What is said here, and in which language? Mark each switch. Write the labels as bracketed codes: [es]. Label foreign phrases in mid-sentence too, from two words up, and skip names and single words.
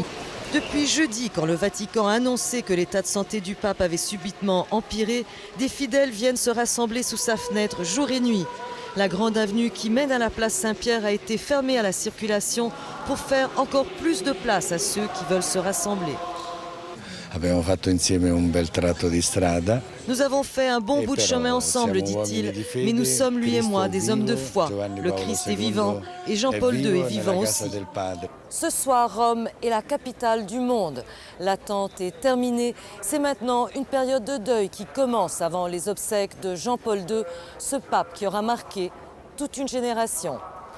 [fr] Depuis jeudi, quand le Vatican a annoncé que l'état de santé du pape avait subitement empiré, des fidèles viennent se rassembler sous sa fenêtre jour et nuit. La grande avenue qui mène à la place Saint-Pierre a été fermée à la circulation pour faire encore plus de place à ceux qui veulent se rassembler. [it] Abbiamo fatto insieme un bel tratto di strada. [fr] Nous avons fait un bon bout de chemin ensemble, dit-il, mais nous sommes, lui et moi, des hommes de foi. Le Christ est vivant et Jean-Paul II est vivant aussi. Ce soir, Rome est la capitale du monde. L'attente est terminée. C'est maintenant une période de deuil qui commence avant les obsèques de Jean-Paul II, ce pape qui aura marqué toute une génération.